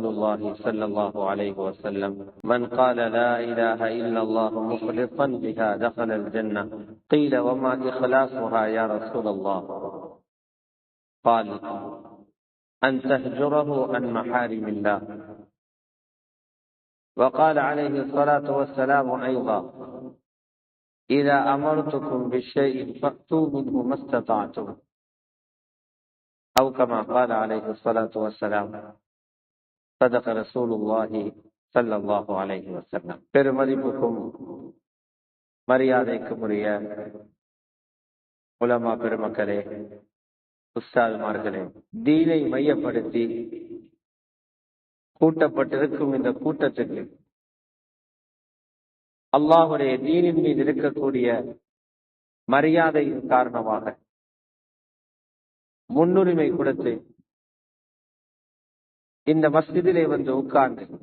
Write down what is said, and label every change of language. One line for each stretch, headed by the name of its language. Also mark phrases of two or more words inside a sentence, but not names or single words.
Arabic: الله صلى الله عليه وسلم من قال لا إله إلا الله مخلصا بها دخل الجنة قيل وما إخلاصها يا رسول الله قال أن تهجره عن محارم الله وقال عليه الصلاة والسلام أيضا إذا أمرتكم بالشيء فأتوا منه ما استطعتم أو كما قال عليه الصلاة والسلام صدق رسول الله صلى الله عليه وسلم
Tamil: பெருமதிப்புக்கும் மரியாதைக்கும் உரிய உலமா பெருமக்களே, உஸ்தாதுமார்களே, தீனை மையப்படுத்தி கூட்டப்பட்டிருக்கும் இந்த கூட்டத்துக்கு அல்லாஹுடைய தீனின் மீது இருக்கக்கூடிய மரியாதையின் காரணமாக முன்னுரிமை கொடுத்து இந்த மஸ்ஜிதிலே வந்து உட்கார்ந்து